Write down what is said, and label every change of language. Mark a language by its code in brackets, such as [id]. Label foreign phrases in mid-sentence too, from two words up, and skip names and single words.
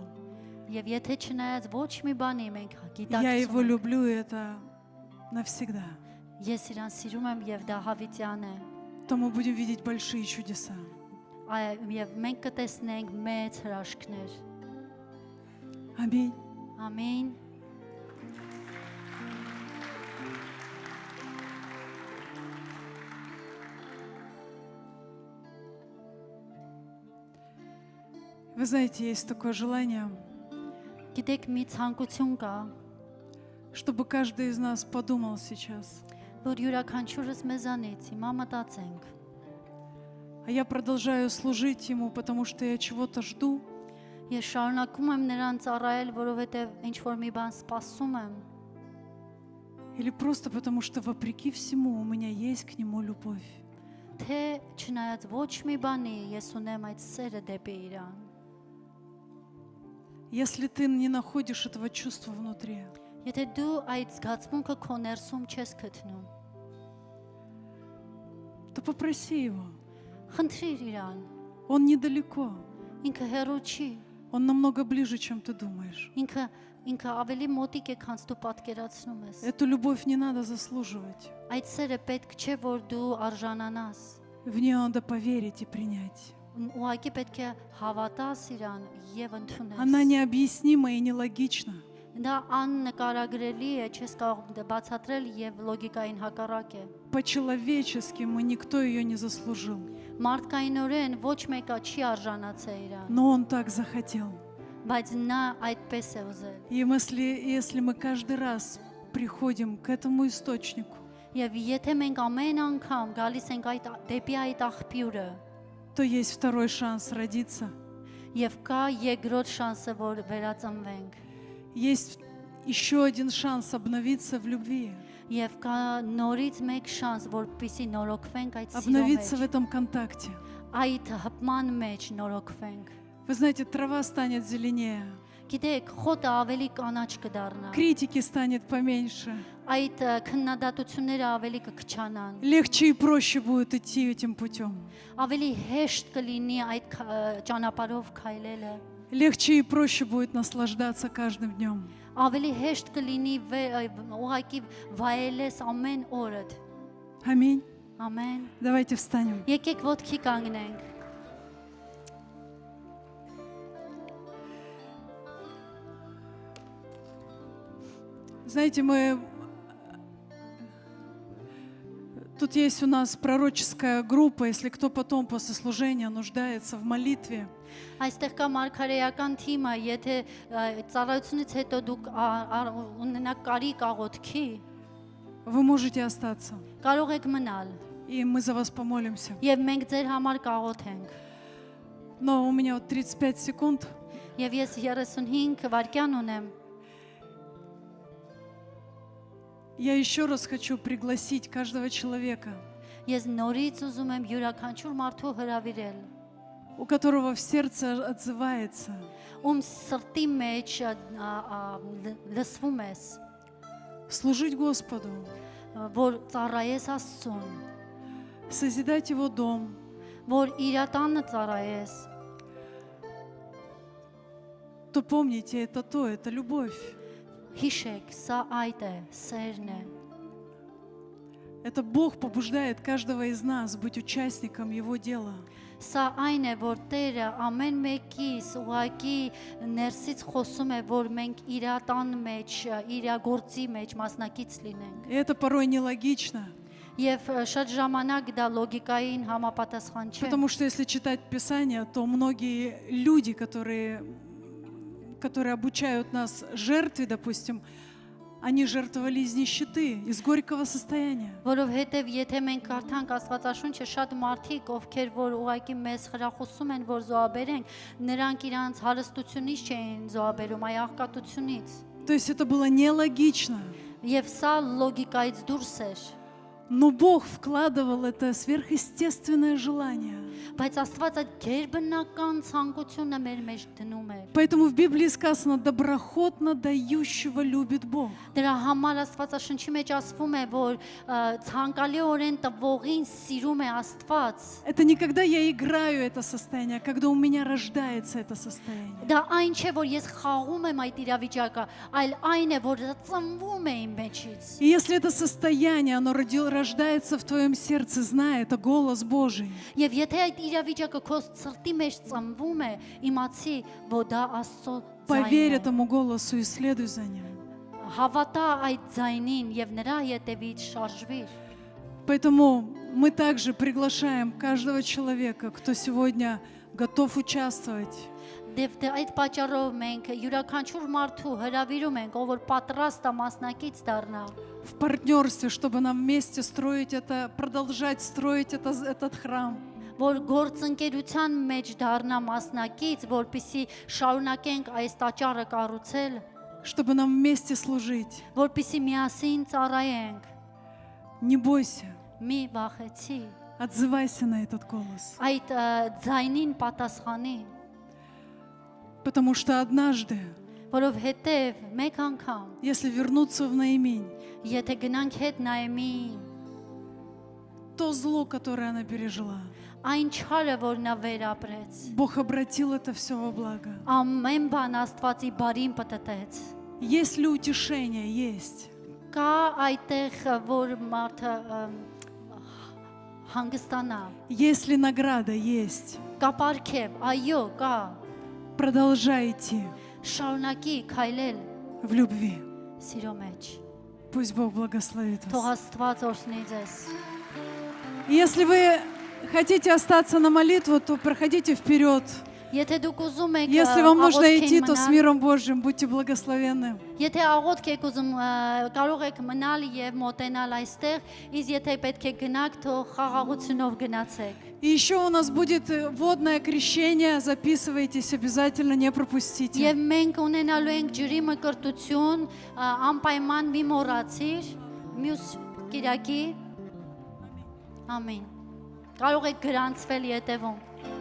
[hy] Եվ եթե չնայած ոչ մի բանի մենք [ru] я Его [hy] գիտակցում ենք, [ru] люблю, и это навсегда, [hy] ես իրան սիրում եմ եւ դա հավիտյան է, [ru] то мы будем видеть большие чудеса. [hy] եւ մենք կտեսնենք մեծ հրաշքներ։ [ru] Аминь. [hy] Ամեն։ [ru] Вы знаете, есть такое желание, [hy] Գիտեք մի ցանկություն կա, [ru] чтобы каждый из нас подумал сейчас: [hy] որ յուրաքանչյուրս մեզանից հիմա մտածենք, [ru] а я продолжаю служить Ему, потому что я чего-то жду, [hy] ես շարունակում եմ նրան ծառայել, որովհետև ինչ որ մի բան սպասում եմ, [ru] или просто потому что вопреки всему у меня есть к Нему любовь. [hy] թե չնայած ոչ մի բանի ես ունեմ այդ սերը դեպի իրան։ [ru] Если ты не находишь этого чувства внутри, [hy] Եթե դու այդ զգացմունքը քո ներսում չես գտնում, [ru] то попроси Его. [hy] խնդրիր իրան, [ru] Он недалеко. [hy] ինքը հեռու չի, [ru] Он намного ближе, чем ты думаешь. [hy] ինքը ավելի մոտիկ է, քան դու պատկերացնում ես։ [ru] Эту любовь не надо заслуживать. [hy] Այդ սերը պետք չէ, որ դու արժանանաս։ [ru] В нее надо поверить и принять. [hy] Ուղղակի պետք է հավատաս իրան եւ ընդունես։ [ru] Она необъяснима и нелогична. [hy] Դա աննկարագրելի է, չես կարող բացատրել եւ լոգիկային հակառակ է։ [ru] По-человечески никто ее не заслужил. [hy] Մարդկայինորեն ոչ մեկը չի արժանացել իրան, [ru] Но он так захотел. [hy] բայց նա այդպես է ուզել։ [ru] И если мы каждый раз приходим к этому источнику, [hy] Եվ եթե մենք ամեն անգամ գալիս ենք դեպի այդ աղբյուրը, [ru] то есть второй шанс родиться. [hy] եւ կա երկրորդ շանսը, որ վերածնվենք, [ru] Есть еще один шанс обновиться в любви. [hy] եւ կա նորից մեկ շանս, որպեսզի նորոգվենք այդ սիրո [ru] Обновиться в [hy] մեջ, [ru] этом контакте. [hy] այդ հպման մեջ նորոգվենք։ [ru] Вы знаете, трава станет зеленее, [hy] Գիտեք, խոտը ավելի կանաչ կդառնա, [ru] критики станет поменьше. [hy] այդ քննադատությունները ավելի կքչանան, [ru] Легче и проще будет идти этим путем. [hy] ավելի հեշտ կլինի այդ ճանապարհով քայլելը, [ru] Легче и проще будет наслаждаться каждым днем. [hy] ավելի հեշտ կլինի ուղղակի վայելես ամեն օրդ։ [ru] Аминь. [hy] Ամեն։ [ru] Давайте встанем. [hy] Եկեք ոտքի կանգնենք։ [ru] Знаете, тут есть у нас пророческая группа, если кто потом после служения нуждается в молитве, [hy] Այստեղ կա մարգարեական թիմը, եթե ծառայությունից հետո դուք ունենաք կարիք աղոթքի, [ru] вы можете остаться. [hy] կարող եք մնալ [ru] И мы за вас помолимся. [hy] եւ մենք ձեր համար կաղոթենք։ [ru] Но у меня вот 35 секунд. [hy] Եվ ես 35 վայրկյան ունեմ։ [ru] Я еще раз хочу пригласить каждого человека, [hy] Ես նորից ուզում եմ յուրաքանչյուր մարդու հրավիրել, [ru] у которого в сердце отзывается: [hy] ում սրտի մեջ լսվում ես, [ru] служить Господу, [hy] որ ծառայես Աստծուն, [ru] созидать Его дом, [hy] որ իր տանը ծառայես, [ru] то помните, это любовь. [hy] հիշեք, սա այդ է, սերն է։ [ru] Это Бог побуждает каждого из нас быть участником Его дела. [hy] Սա այն է, որ Տերը ամեն մեկից ուղղակի ներսից խոսում է, որ մենք իր տան մեջ, իր գործի մեջ մասնակից լինենք։ [ru] И это порой нелогично, [hy] Եվ շատ ժամանակ դա լոգիկային համապատասխան չէ։ [ru] потому что если читать Писание, то многие люди, которые обучают нас жертве, допустим, они жертвовали из нищеты, из горького состояния. [hy] Որովհետև եթե մենք կարդանք Աստվածաշունչը, շատ մարդիկ, ովքեր որ ուղղակի մեզ խրախուսում են, որ զոհաբերենք, նրանք իրանց հարստությունից չէին զոհաբերում, այլ աղքատությունից։ [ru] То есть это было нелогично, [hy] Եվ սա լոգիկայից դուրս էր։ [ru] но Бог вкладывал это сверхъестественное желание. [hy] Բայց Աստված այդ գերբնական ցանկությունը մեր մեջ դնում է։ [ru] Поэтому в Библии сказано: доброхотно дающего любит Бог. [hy] Դրա համար Աստվածաշնչի մեջ ասվում է, որ ցանկալիորեն տվողին սիրում է Աստված։ [ru] Это не когда я играю это состояние, а когда у меня рождается это состояние. [hy] Դա այն չէ, որ ես խաղում եմ այդ իրավիճակը, այլ այն է, որ դա ծնվում է իմ մեջից։ [ru] И если это состояние, оно рождается в твоем сердце, знай, это голос Божий, [hy] Եվ եթե այդ իրավիճակը քո սրտի մեջ ծնվում է, իմացի, որ դա Աստծո [ru] поверь [hy] ձայնն է։ [ru] этому голосу и следуй за ним. [hy] Հավատա այդ ձայնին եւ նրա ետևից շարժվիր։ [ru] Поэтому мы также приглашаем каждого человека, кто сегодня готов участвовать, [hy] Այդ պատճառով մենք յուրաքանչյուր մարդու հրավիրում ենք, ով որ պատրաստ է մասնակից դառնա, [ru] в партнерстве, чтобы нам вместе строить это, продолжать строить этот храм. [hy] որ գործընկերության մեջ դառնա մասնակից, որպեսզի շարունակենք այս տաճարը կառուցել, [ru] Чтобы нам вместе служить. [hy] որպեսզի միասին ծառայենք։ [ru] Не бойся, [hy] Մի վախեցի, [ru] отзывайся на этот голос. [hy] այդ ձայնին պատասխանի, [ru] Потому что однажды, [hy] որովհետև մեկ անգամ, [ru] если вернуться в Наимень, [hy] եթե գնանք հետ Նայեմի, [ru] то зло, которое она пережила, [hy] այն չարը, որ նա վերապրեց։ [ru] Бог обратил это все во благо. [hy] Ամեն բան Աստվածի բարին պատտեց։ [ru] Есть ли утешение? Есть. [hy] Կա այդտեղ որ մարդը հանգստանա։ [ru] Есть ли награда? Есть. [hy] Կա պարգև, այո, կա։ [ru] Продолжай идти [hy] Շարունակի քայլել [ru] в любви. [hy] սիրո մեջ։ [ru] Пусть Бог благословит [hy] Թող [ru] вас. [hy] Աստված օրհնի ձեզ։ [ru] Если вы хотите остаться на молитву, то проходите вперед. [hy] Եթե դուք ուզում եք [ru] Если вам нужно идти, то с [hy] մնալ, [ru] миром Божьим будьте благословенны. [hy] եթե աղոթք եք ուզում կարող եք մնալ եւ մոտենալ այստեղ, իսկ եթե պետք է գնաք, թող խաղաղությունով գնացեք։ [ru] И еще у нас будет водное крещение. Записывайтесь обязательно, не пропустите. [hy] Եվ մենք ունենալու ենք ջրի մկրտություն, անպայման մի մոռացիր, մյուս Կիրակի։ Ամեն։ Կարող եք գրանցվել յետևում։